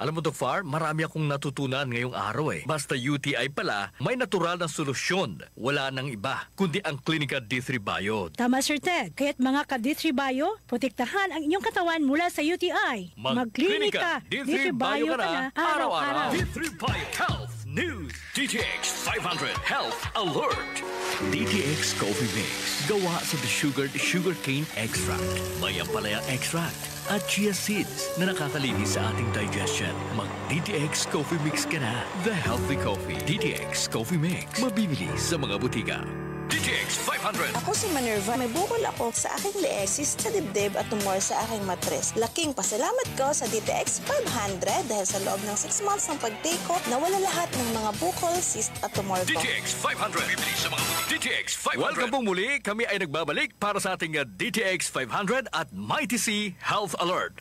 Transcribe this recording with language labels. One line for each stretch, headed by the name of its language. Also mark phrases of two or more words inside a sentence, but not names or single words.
Filipino: Alam mo, Doc Far, marami akong natutunan ngayong araw eh. Basta UTI pala, may natural na solusyon. Wala nang iba, kundi ang Clinica D3 Bio. Tama, Sir Ted. Kaya't mga ka-D3 Bio, protektahan ang inyong katawan mula sa UTI. Mag-Clinica D3 Bio ka na araw-araw. araw-araw. D3 Bio Health News. DTX 500 Health Alert. DTX Coffee Mix. Gawa sa
English: sugarcane extract.
Filipino: May ampalayang extract at
English: chia seeds
Filipino: na nakakalinis sa ating digestion. Mag-DTX Coffee Mix ka na.
English: The Healthy Coffee.
Filipino: DTX Coffee Mix. Mabibili sa mga butika. DTX 500. Ako si Manerva. May bukol ako sa aking leeg, cyst sa dibdib at tumor sa aking matres. Laking pasalamat ko sa DTX 500 dahil sa loob ng 6 months ng pag-take ko, nawala lahat ng mga bukol, cyst at tumor ko. DTX 500. Bibili sa mga DTX 500. Welcome pong muli. Kami ay nagbabalik para sa ating DTX 500 at Mighty C Health Alert.